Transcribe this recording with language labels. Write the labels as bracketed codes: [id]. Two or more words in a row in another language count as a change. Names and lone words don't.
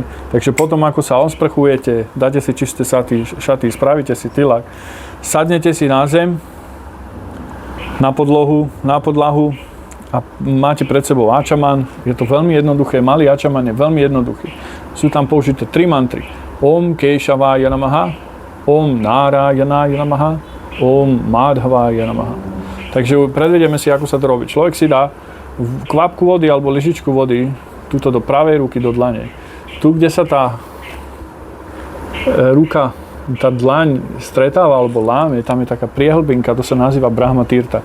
[sk] Takže potom, ako sa osprchujete, dáte si čisté šaty, spravíte si tilak, sadnete si na zem, na podlahu a máte pred sebou ačaman. Je to veľmi jednoduché, malý ačaman je veľmi jednoduchý. Sú tam použité 3 mantry. [sa] ॐ केशवाय नमः, ॐ नारायणाय नमः, ॐ माधवाय नमः. [sk] Takže predvedieme si, ako sa to robí. Človek si dá kvapku vody alebo lyžičku vody tuto do pravej ruky, do dlane. Tu, kde sa tá ruka, tá dlaň stretáva alebo láme, tam je taká priehlbinka, to sa nazýva Brahma Tirtha.